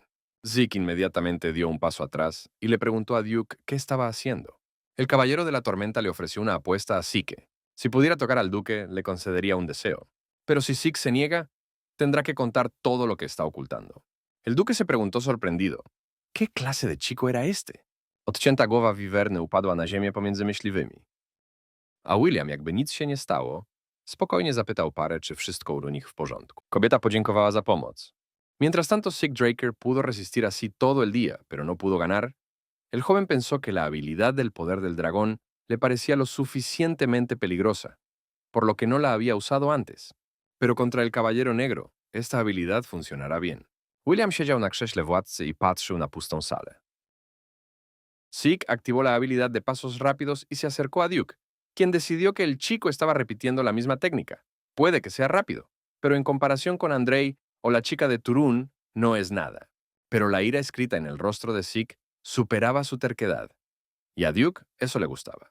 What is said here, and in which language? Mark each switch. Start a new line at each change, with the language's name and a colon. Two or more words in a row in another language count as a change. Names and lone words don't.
Spanish: Zeke inmediatamente dio un paso atrás y le preguntó a Duke qué estaba haciendo. El caballero de la tormenta le ofreció una apuesta a Zeke. Si pudiera tocar al duque, le concedería un deseo. Pero si Zeke se niega, tendrá que contar todo lo que está ocultando. El duque se preguntó sorprendido. ¿Qué clase de chico era este?
Polish: Odcięta głowa wiwerny upadła na ziemię pomiędzy myśliwymi. A William, jakby nic się nie stało, spokojnie zapytał parę, czy wszystko u nich w porządku. Kobieta podziękowała za pomoc.
Spanish: Mientras tanto, Zeke Draker pudo resistir así todo el día, pero no pudo ganar. El joven pensó que la habilidad del poder del dragón le parecía lo suficientemente peligrosa, por lo que no la había usado antes. Pero contra el caballero negro, esta habilidad funcionará bien.
Polish: William siedział na krześle władcy i patrzył na pustą salę.
Spanish: Zeke activó la habilidad de pasos rápidos y se acercó a Duke, quien decidió que el chico estaba repitiendo la misma técnica. Puede que sea rápido, pero en comparación con Andrei o la chica de Turún, no es nada. Pero la ira escrita en el rostro de Zeke superaba su terquedad, y a Duke eso le gustaba.